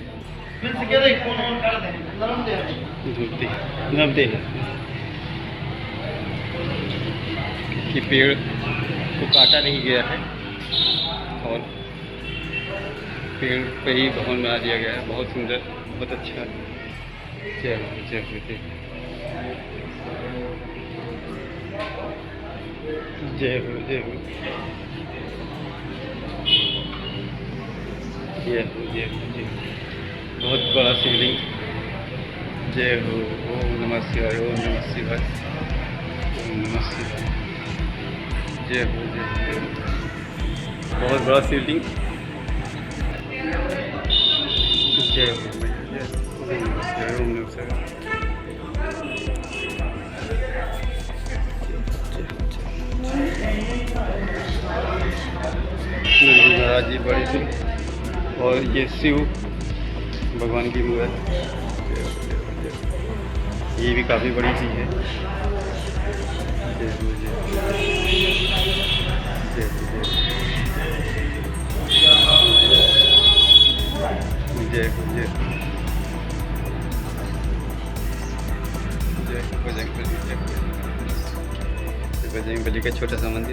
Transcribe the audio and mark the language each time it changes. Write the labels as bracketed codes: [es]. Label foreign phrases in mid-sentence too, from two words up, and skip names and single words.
[hi] नर्मदे कि पेड़ को काटा नहीं गया है और पेड़ पे ही भवन बना दिया गया है। बहुत सुंदर, बहुत अच्छा। जय हो जय हो जय हो जय हो जय हो जय हो जय हो जय हो। बहुत बड़ा शिवलिंग। जय हो। [sa] ओम नमः शिवाय, ओम नमः शिवाय, ओम नमः शिवाय। [hi] जय हो जय हो जय हो। बहुत बड़ा शिवलिंग। जय हो मैया, जय हो। [sa] ओम नमः शिवाय, ओम नमः शिवाय। [hi] नंदी महाराज जी बड़े थे और ये शिव भगवान की मूर्ति। ये भी काफ़ी बड़ी चीज़ है। जय हो जय हो जय हो जय हो जय हो। बजरंगबली, जय हो। बजरंगबली का छोटा सा मंदिर।